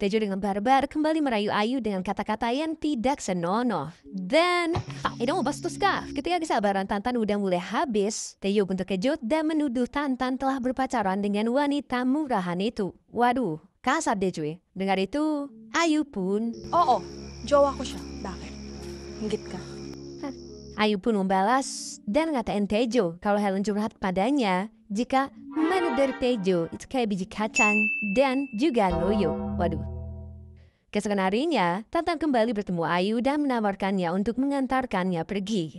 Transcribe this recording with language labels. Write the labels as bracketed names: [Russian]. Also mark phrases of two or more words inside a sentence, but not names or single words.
[Indonesian] Tejo dengan barbar kembali merayu Ayu dengan kata-kata yang tidak senonoh. Dan, itu bastos kah? Ketika kesabaran Tantan udah mulai habis, Tejo pun terkejut dan menuduh Tantan telah berpacaran dengan wanita murahan itu. Waduh. Kasar deh cuy. Dengar itu, Ayu pun... [Filipino] Oo, jowa ko siya. Bakit? Inggit ka? [Indonesian] Ayu pun membalas dan ngatain Tejo kalau Helen curhat padanya jika mana dari Tejo itu kayak biji kacang dan juga loyo. Waduh. Keesokan harinya, Tantan kembali bertemu Ayu dan menawarkannya untuk mengantarkannya pergi.